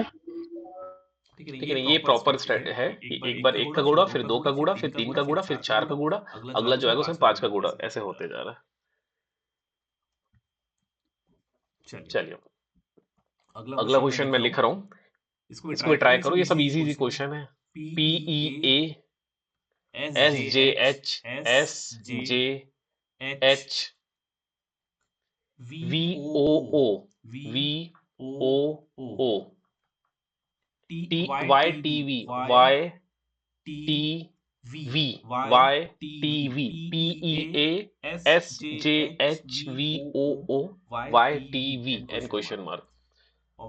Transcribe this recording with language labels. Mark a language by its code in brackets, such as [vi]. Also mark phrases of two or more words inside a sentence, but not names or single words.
[hi] ठीक है ना, ये प्रॉपर है कि एक बार 1 का गुणा, फिर 2 का गुणा, फिर 3 का गुणा, फिर 4 का गुणा, अगला जो आएगा उसमें 5 का गुणा, ऐसे होते जा रहा है। चलिए अगला क्वेश्चन मैं लिख रहा हूँ, इसको भी ट्राई करो, ये सब [en] easy easy question [hi] है। PEA SJH SJH VOO VOO YTV YTV YTV PEA SJHVOO YTV [en] n question mark.